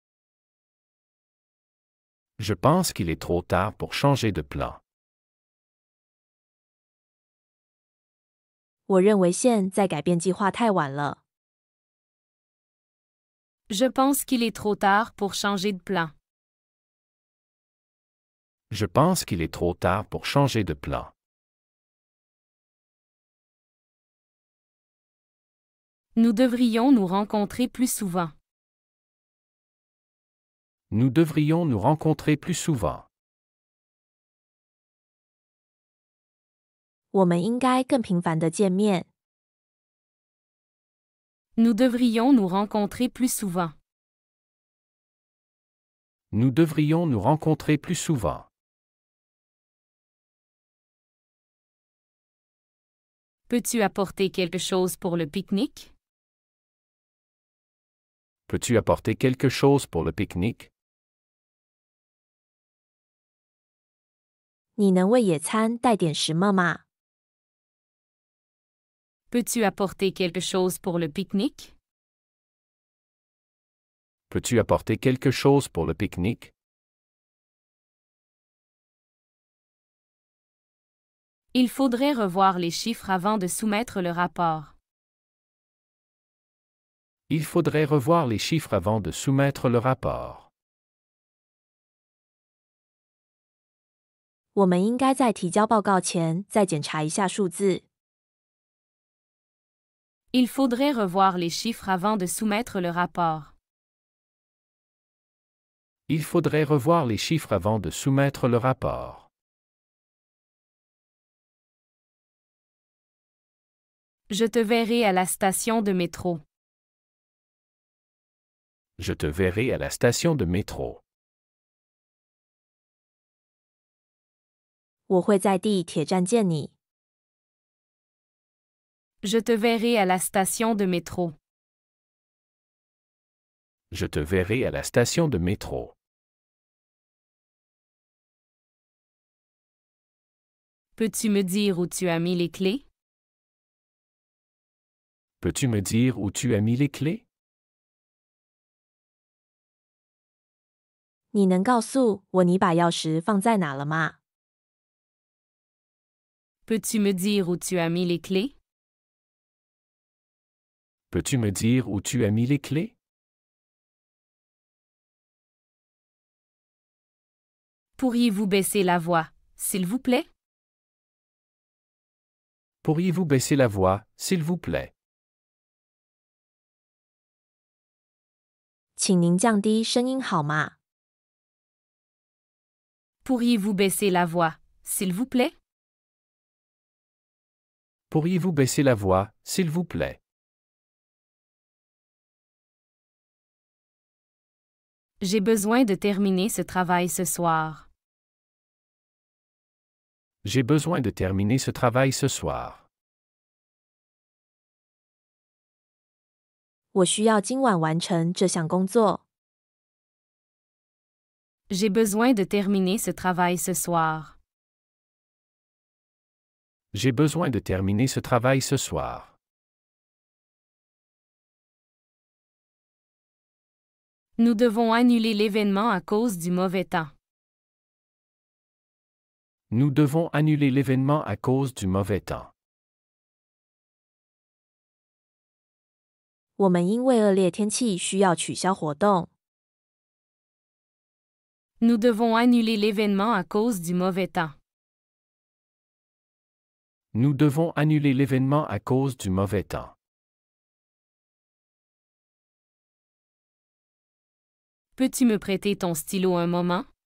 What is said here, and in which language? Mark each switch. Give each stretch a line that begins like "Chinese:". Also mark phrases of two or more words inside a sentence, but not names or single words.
French: Je pense qu'il est trop tard pour changer de plan.
Chinese: 我认为现在改变计划太晚了。
French: Je pense qu'il est trop tard pour changer de plan. Je pense qu'il est trop tard pour changer de plan. Nous devrions nous rencontrer plus souvent. Nous devrions nous rencontrer plus souvent.
Chinese: 我们应该更频繁的见面。
French: Nous devrions nous rencontrer plus souvent. Nous devrions nous rencontrer plus souvent. Peux-tu apporter quelque chose pour le pique-nique? Peux-tu apporter quelque chose pour le pique-nique?
Chinese: 你能为野餐带点什么吗？
French: Peux-tu apporter quelque chose pour le pique-nique? Peux-tu apporter quelque chose pour le pique-nique? Il faudrait revoir les chiffres avant de soumettre le rapport. Il faudrait revoir les chiffres avant de soumettre le rapport.
Chinese: 我们应该在提交报告前再检查一下数字。
French: Il faudrait revoir les chiffres avant de soumettre le rapport. Il faudrait revoir les chiffres avant de soumettre le rapport. Je te verrai à la station de métro. Je te verrai à la station de métro.
Chinese: 我会在地铁站见你。
French: Je te verrai à la station de métro. Je te verrai à la station de métro. Peux-tu me dire où tu as mis les clés? Peux-tu me dire où tu as mis les clés?
Chinese: 你能告诉我你把钥匙放在哪了吗？
French: Peux-tu me dire où tu as mis les clés? Peux-tu me dire où tu as mis les clés? Pourriez-vous baisser la voix, s'il vous plaît? Pourriez-vous baisser la voix, s'il vous plaît?
Chinese: 请您降低声音好吗？
French: Pourriez-vous baisser la voix, s'il vous plaît? Pourriez-vous baisser la voix, s'il vous plaît? J'ai besoin de terminer ce travail ce soir. J'ai besoin de terminer ce travail ce soir.
Chinese: 我需要今晚完成这项工作。
French: J'ai besoin de terminer ce travail ce soir. J'ai besoin de terminer ce travail ce soir. Nous devons annuler l'événement à cause du mauvais temps. Nous devons annuler l'événement à cause du mauvais temps.
Chinese: 我们因为恶劣天气需要取消活动。
French: Nous devons annuler l'événement à cause du mauvais temps. Nous devons annuler l'événement à cause du mauvais temps. Peux-tu me prêter ton stylo un moment?